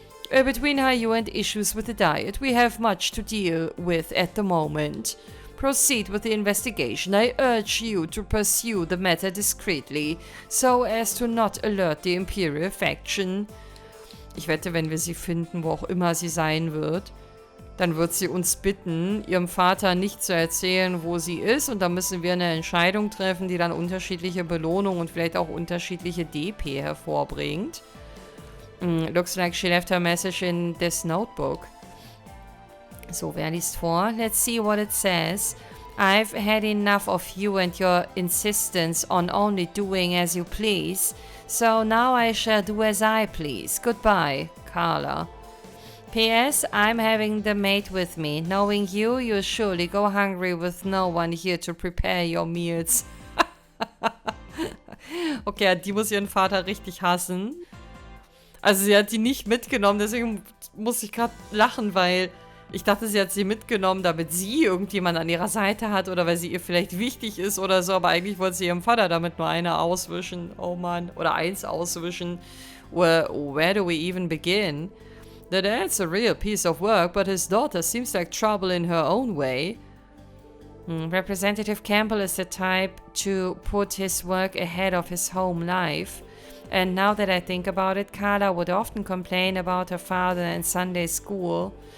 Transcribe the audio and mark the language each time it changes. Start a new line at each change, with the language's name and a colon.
English: Between HIER and issues with the diet, we have much to deal with at the moment. Proceed with the investigation. I urge you to pursue the matter discreetly, so as to not alert the Imperial Faction.
German: Ich wette, wenn wir sie finden, wo auch immer sie sein wird, dann wird sie uns bitten, ihrem Vater nicht zu erzählen, wo sie ist, und dann müssen wir eine Entscheidung treffen, die dann unterschiedliche Belohnungen und vielleicht auch unterschiedliche DP hervorbringt.
English: Looks like she left her message in this notebook. So,
German: wer liest vor?
English: Let's see what it says. I've had enough of you and your insistence on only doing as you please. So now I shall do as I please. Goodbye, Carla. P.S. I'm having the maid with me. Knowing you, you'll surely go hungry with no one here to prepare your meals.
German: Okay, die muss ihren Vater richtig hassen. Also sie hat die nicht mitgenommen, deswegen muss ich gerade lachen, weil ich dachte, sie hat sie mitgenommen, damit sie irgendjemand an ihrer Seite hat oder weil sie ihr vielleicht wichtig ist oder so, aber eigentlich wollte sie ihrem Vater damit nur eine auswischen. Oh Mann. Oder eins auswischen.
English: Where do we even begin? The dad's a real piece of work, but his daughter seems like trouble in her own way. Representative Campbell is the type to put his work ahead of his home life. And now that I think about it, Carla would often complain about her father and Sunday school.